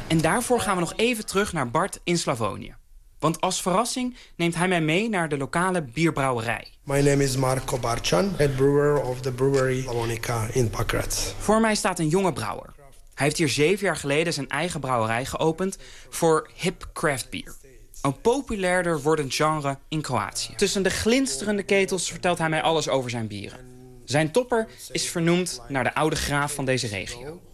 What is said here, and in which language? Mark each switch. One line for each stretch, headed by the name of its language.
Dutch: En daarvoor gaan we nog even terug naar Bart in Slavonië. Want als verrassing neemt hij mij mee naar de lokale bierbrouwerij.
English: My name is Marko Barčan, head brewer of the brewery Slavonika in Pakrac.
Dutch: Voor mij staat een jonge brouwer. Hij heeft hier 7 jaar geleden zijn eigen brouwerij geopend voor hip craft beer. Een populairder wordend genre in Kroatië. Tussen de glinsterende ketels vertelt hij mij alles over zijn bieren. Zijn topper is vernoemd naar de oude graaf van deze regio.